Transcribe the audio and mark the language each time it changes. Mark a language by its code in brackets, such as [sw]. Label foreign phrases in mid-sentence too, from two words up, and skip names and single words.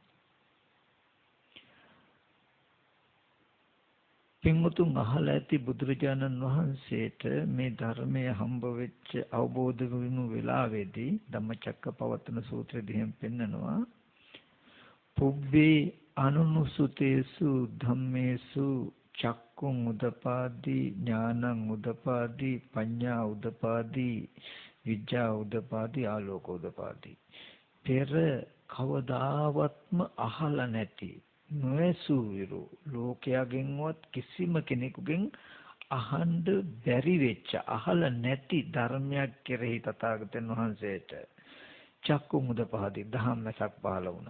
[si] පින්වතුන් අහලා ඇති බුදුරජාණන් වහන්සේට මේ ධර්මය හම්බ වෙච්ච අවබෝධ වුණු වෙලාවේදී ධම්මචක්කපවත්තන සූත්‍රයේදී එහෙම පෙන්නනවා [pi] පුබ්බේ අනුනුසුතේසු ධම්මේසු චක්කුං උදපාදී ඥානං උදපාදී පඤ්ඤා උදපාදී විද්‍යා උදපාදී ආලෝක උදපාදී [si] පෙර කවදාවත්ම අහලා නැති නොඇසු විරු ලෝකයාගෙන්වත් කිසිම කෙනෙකුගෙන් අහන්න බැරි වෙච්ච අහලා නැති ධර්මයක් කෙරෙහි තථාගතයන් වහන්සේට [pi] චක්කුං උදපාදී [si] ධම්මසක් පහළ වුණා.